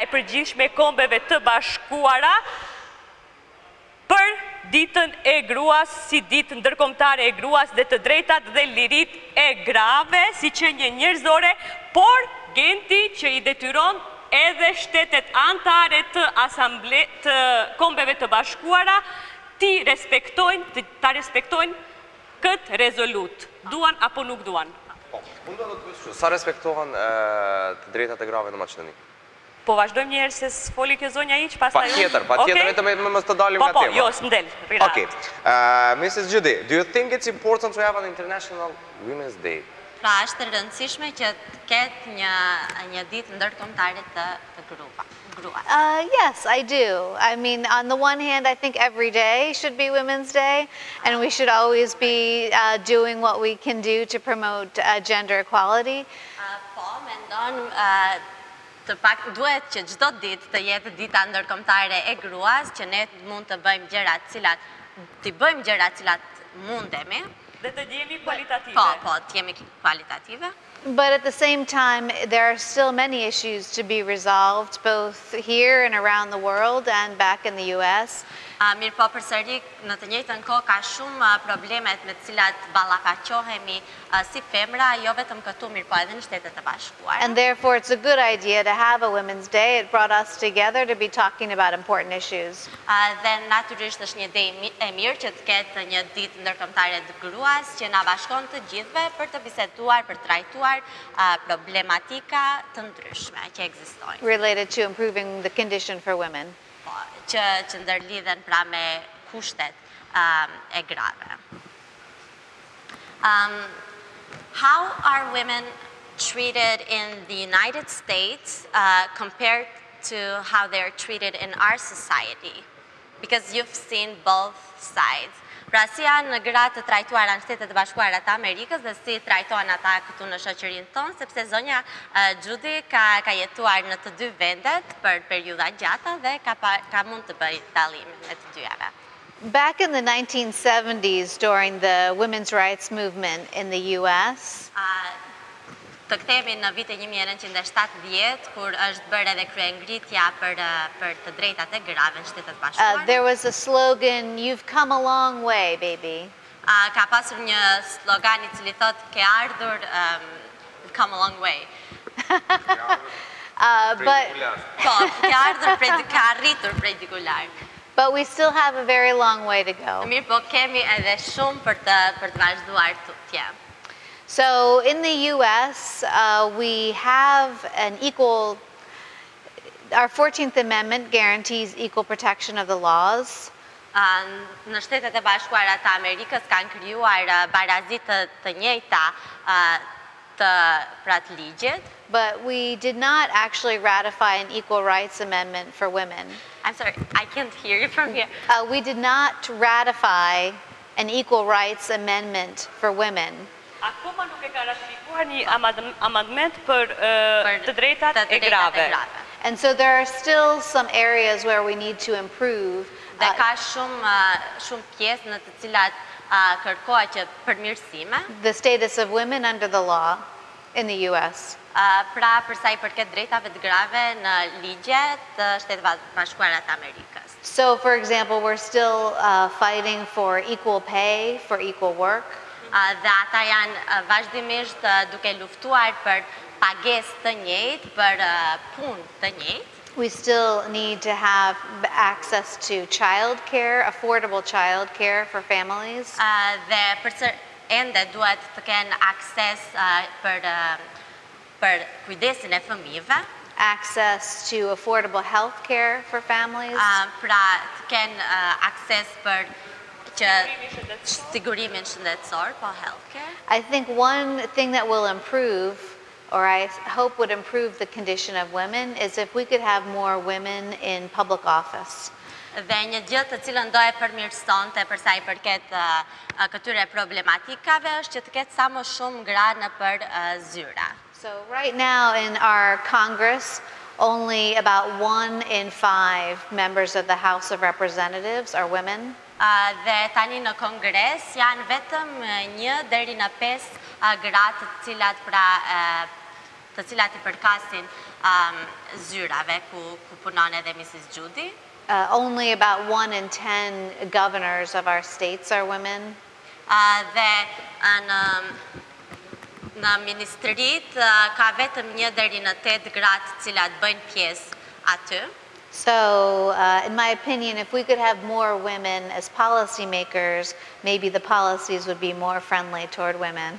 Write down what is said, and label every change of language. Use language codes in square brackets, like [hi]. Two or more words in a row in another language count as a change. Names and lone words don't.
[sq] e Përgjithshme e Kombeve të Bashkuara për ditën e gruas si ditë ndërkombëtare e gruas dhe të drejtat dhe lirit e grave si qenie njerëzore, por genti që i detyron edhe shtetet anëtare të Kombeve të Bashkuara ta respektojnë këtë rezolut. Duan apo nuk duan? Unë do të pyes, sa respektohen të drejtat e grave në Maqedoni? Po vazhdojmë njëherë se s'foli kjo zonja iq, pastaj unë... Pa tjetër, vetëm mos të dalim nga tema. Po, jo, s'mdel. [en] Okay. Mrs. Judy, do you think it's important to have an International Women's Day? [sq] Pra, është e rëndësishme që të ketë një ditë ndërkombëtare të gruas. [en] Yes, I do. I mean, on the one hand, I think every day should be Women's Day, and we should always be doing what we can do to promote gender equality. [sq] Po, mendon të pak duhet që çdo ditë të jetë dita ndërkombëtare e gruas, që ne mund të bëjmë gjërat cilat mundemi. Dhe të jemi kualitative. Po, të jemi kualitative. [en] But at the same time, there are still many issues to be resolved, both here and around the world and back in the US. [sq] Mirë po përsëri në të njëjtën kohë ka shumë problemet me të cilat ballafaqohemi si femra, jo vetëm këtu, mirë po edhe në Shtetet e Bashkuara. [en] And therefore, it's a good idea to have a Women's Day. It brought us together to be talking about important issues. [sq] Dhe natyrisht është një ide e mirë që të ketë një ditë ndërkombëtare të gruas që na bashkon të gjithëve për të biseduar, për të trajtuar problematika të ndryshme që ekzistojnë. [en] Related to improving the condition for women. [sq] Që ndërlidhen pra me kushtet e grave. [en] How are women treated in the United States compared to how they're treated in our society? Because you've seen both sides. [sq] Pra si janë gratë të trajtuara në Shtetet e Bashkuara të Amerikës dhe si trajtohen ata këtu në shoqërinë tonë, sepse zonja Gjudi ka jetuar në të dy vendet për periudha gjata dhe ka mund të bëjë dallimin me të dyjave. [en] Back in the 1970s, during the women's rights movement in the US, [sq] të kthehemi në vitin 1970, kur është bërë edhe kryengritja për të drejtat e grave në Shtetet e Bashkuara. [en] there was a slogan, "You've come a long way, baby." [sq] Ka pasur një slogan I cili thotë ke ardhur [en] come a long way. [sq] Ka arritur prej diku larg. [en] But we still have a very long way to go. [sq] Mirë, po kemi edhe shumë për të vazhduar tutje. [en] So in the US, we have our 14th Amendment guarantees equal protection of the laws. [sq] Në Shtetet e Bashkuara të Amerikës kanë krijuar barazi të njëjta të ligjit. [en] But we did not actually ratify an equal rights amendment for women. I'm sorry, I can't hear you from here. We did not ratify an equal rights amendment for women. [sq] Akoma nuk e ka ratifikuar një amandment për të drejtat e grave. [en] And so there are still some areas where we need to improve. [sq] Dhe ka shumë pjesë në të cilat kërkohet që përmirësime. [en] The status of women under the law in the US. [sq] Pra për sa I përket drejtave të grave në ligjet të Shtetit Bashkuara të Amerikës. [en] So for example, we're still fighting for equal pay for equal work. [sq] Dhe ata janë vazhdimisht duke luftuar për pagesë të njëjtë, për punë të njëjtë. [en] We still need to have access to child care, affordable child care for families. [sq] Dhe ende duhet të kenë akses për kujdesin e fëmijëve. [en] Access to affordable health care for families. [sq] Pra të kenë akses për sigurimin shëndetësor, po healthcare. [en] I think one thing that will improve, or I hope would improve the condition of women, is if we could have more women in public office. [sq] Dhe një gjë të cilën do e përmirësonte për sa I përket këtyre problematikave është që të ketë sa më shumë gra në për zyra. [en] So right now in our Congress, only about 1 in 5 members of the House of Representatives are women. [sq] Dhe tani në Kongres janë vetëm 1 deri në 5 gra të cilat I përkasin zyrave ku punon edhe Mrs. Judy. [en] Only about 1 in 10 governors of our states are women. [sq] Dhe në ministrit ka vetëm 1 deri në 8 gra të cilat bëjnë pjesë aty. [en] So, in my opinion, if we could have more women as policymakers, maybe the policies would be more friendly toward women.